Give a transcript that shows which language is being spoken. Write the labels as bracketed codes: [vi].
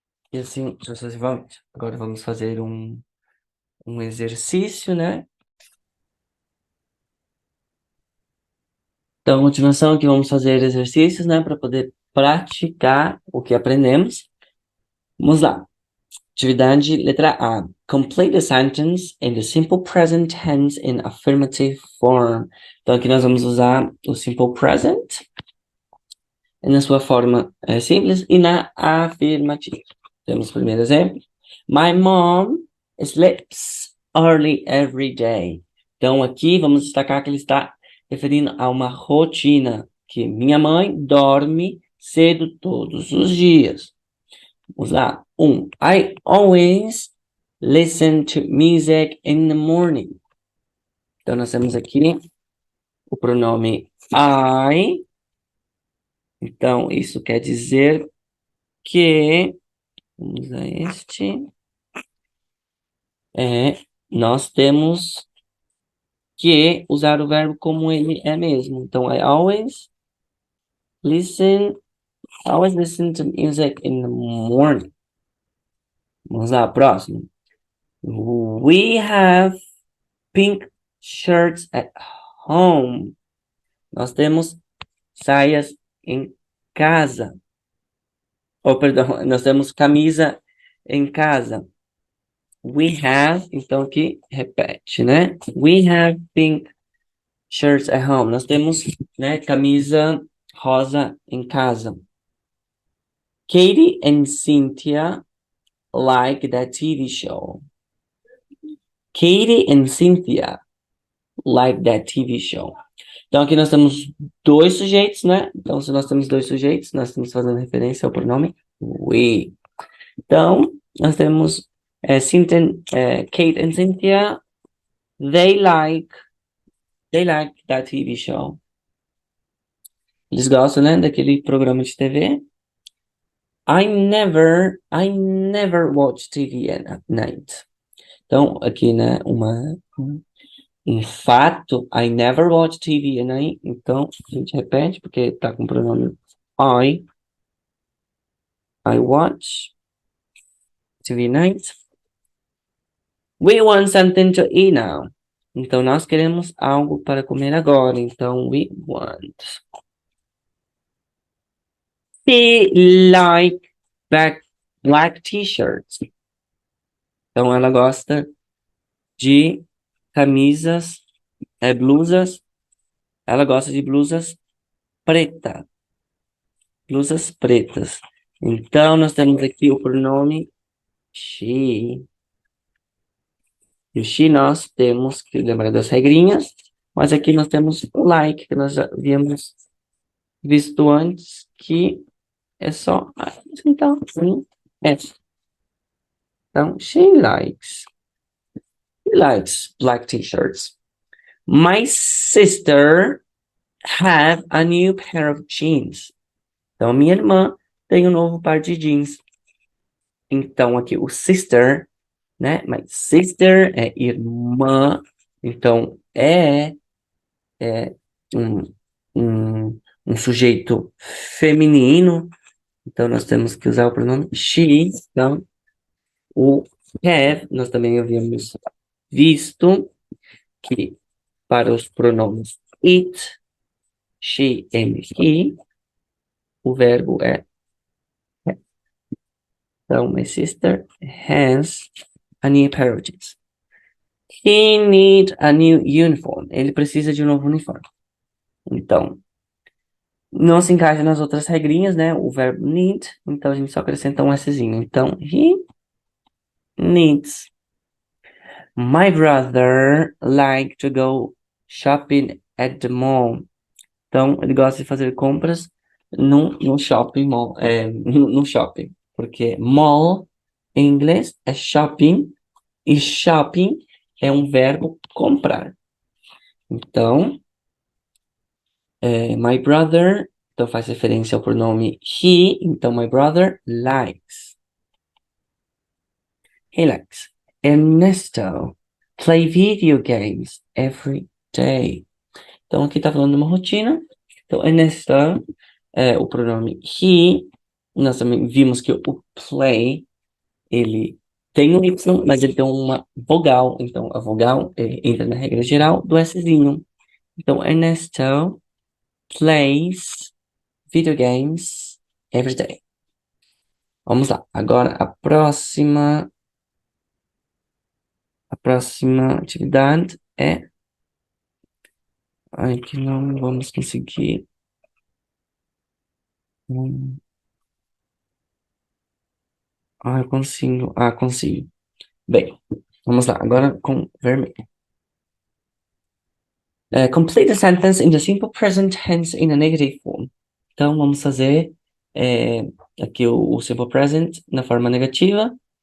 [pt] E assim sucessivamente. Agora vamos fazer um exercício, Então, a continuação aqui vamos fazer exercícios, para poder praticar o que aprendemos. Vamos lá. Atividade letra A. [en] Complete the sentence in the simple present tense in affirmative form. [pt] Então, aqui nós vamos usar o simple present na sua forma simples e na afirmativa. Temos o primeiro exemplo. [en] My mom sleeps early every day. [pt] Então, aqui vamos destacar que ele está referindo a uma rotina, que minha mãe dorme cedo todos os dias. Vamos lá. [en] I always listen to music in the morning. [pt] Então, nós temos aqui o pronome I. Então, isso quer dizer que... Vamos usar este. Nós temos que usar o verbo como ele é mesmo. [en] Então, I always listen to music in the morning. [pt] Vamos lá, próximo. [en] We have pink shirts at home. [pt] Nós temos saias em casa. Perdão, nós temos camisa em casa. [en] We have, [pt] então aqui repete, [en] We have pink shirts at home. [pt] Nós temos, camisa rosa em casa. Katie and Cynthia [en] like that TV show. Katie and Cynthia like that TV show. [pt] Então aqui nós temos dois sujeitos, né? Então se nós temos dois sujeitos, nós estamos fazendo referência ao pronome we. Então nós temos [en] Kate and Cynthia, they like that TV show. [pt] Eles gostam, né, daquele programa de TV. [en] I never watch TV at night. [pt] Então, aqui, né, um fato, [en] I never watch TV at night. [pt] Então, a gente repete, porque tá com o pronome [en] I watch TV at night. We want something to eat now. [pt] Então, nós queremos algo para comer agora. Então, [en] we want. She like black t-shirts. [pt] Então, ela gosta de camisas, blusas. Ela gosta de blusas blusas pretas. Então, nós temos aqui o pronome she. E o she nós temos que lembrar das regrinhas, mas aqui nós temos o like, que nós já havíamos visto antes, que é só. Então, sim, é. [en] Então, she likes black t-shirts. My sister have a new pair of jeans. [pt] Então, minha irmã tem um novo par de jeans. Então, aqui o sister, né? [en] My sister [pt] é irmã. Então, é um sujeito feminino. Então, nós temos que usar o pronome she. Então, o have, nós também havíamos visto que para os pronomes it, she and he, o verbo é. Então, [en] my sister has a new pair of jeans. He needs a new uniform. [pt] Ele precisa de um novo uniforme. Então, não se encaixa nas outras regrinhas, né? O verbo need. Então, a gente só acrescenta um Szinho. [en] Então, he needs. My brother like to go shopping at the mall. [pt] Então, ele gosta de fazer compras no shopping mall. No shopping. Porque mall, em inglês, é shopping. E shopping é um verbo comprar. Então, my brother, então faz referência ao pronome he, então [en] my brother likes. He likes. Ernesto play video games every day. [pt] Então aqui tá falando de uma rotina. Então Ernesto é o pronome he. Nós também vimos que o play, ele tem um Y, mas ele tem uma vogal. Então a vogal entra na regra geral do Szinho. [en] Então Ernesto plays video games every day. [pt] Vamos lá. Agora a próxima atividade é. Ai, que não vamos conseguir. Eu consigo. Consigo. Bem, vamos lá. Agora com vermelho. [en] Complete the sentence in the simple present tense in a negative form. [pt] Então, vamos fazer aqui o simple present na forma negativa.